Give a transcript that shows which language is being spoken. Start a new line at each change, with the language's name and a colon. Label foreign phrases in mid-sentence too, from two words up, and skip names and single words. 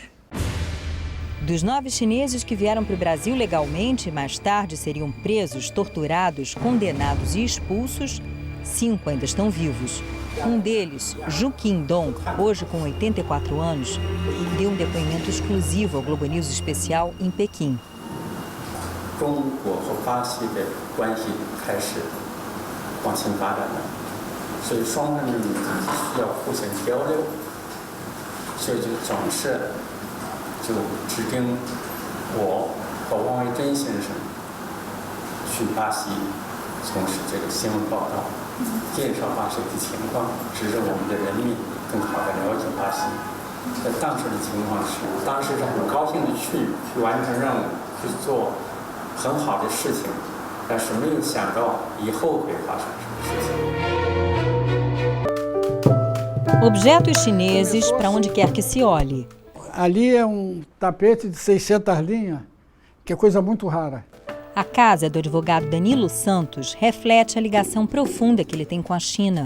Portuguese: Dos 9 chineses que vieram para o Brasil legalmente e mais tarde seriam presos, torturados, condenados e expulsos, 5 ainda estão vivos. Um deles, Zhu Qindong, hoje com 84 anos, deu um depoimento exclusivo ao Globo News Especial em Pequim.
Chinese: 中国和巴西的关系开始往前发展了，所以双方需要互相交流，所以就总是就指定我和王维珍先生去巴西从事这个新闻报道，介绍巴西的情况，使得我们的人民更好地了解巴西。在当时的情况是，当时是很高兴的去完成任务，去做很好的事情，但是没有想到以后会发生什么事情。
Portuguese: Objetos chineses para onde quer que se olhe. Ali é tapete de 600 linhas, que é coisa muito rara. A casa do advogado Danilo Santos reflete a ligação profunda que ele tem com a China.